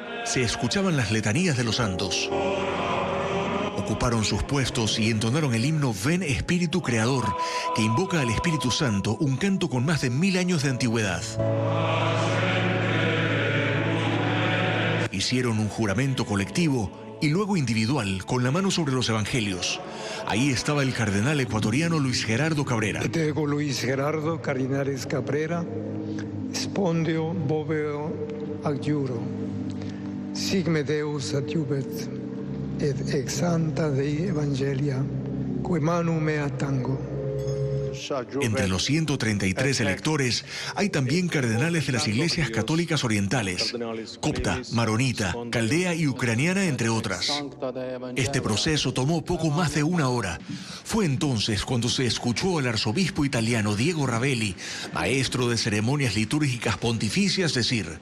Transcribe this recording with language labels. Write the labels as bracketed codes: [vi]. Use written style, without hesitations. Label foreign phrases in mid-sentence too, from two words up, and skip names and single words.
[es] Se escuchaban las letanías de los santos. Ocuparon sus puestos y entonaron el himno Ven Espíritu Creador, que invoca al Espíritu Santo, un canto con más de 1000 años de antigüedad. Hicieron un juramento colectivo y luego individual, con la mano sobre los evangelios. Ahí estaba el cardenal ecuatoriano Luis Gerardo Cabrera. [la] Ego Luis Gerardo Cardinalis Cabrera, spondio boveo adjuro, sigme Deus adiubet, et ex santa Dei Evangelia, que manum mea tango. [es] Entre los 133 electores hay también cardenales de las iglesias católicas orientales, copta, maronita, caldea y ucraniana, entre otras. Este proceso tomó poco más de una hora. Fue entonces cuando se escuchó al arzobispo italiano Diego Ravelli, maestro de ceremonias litúrgicas pontificias, decir: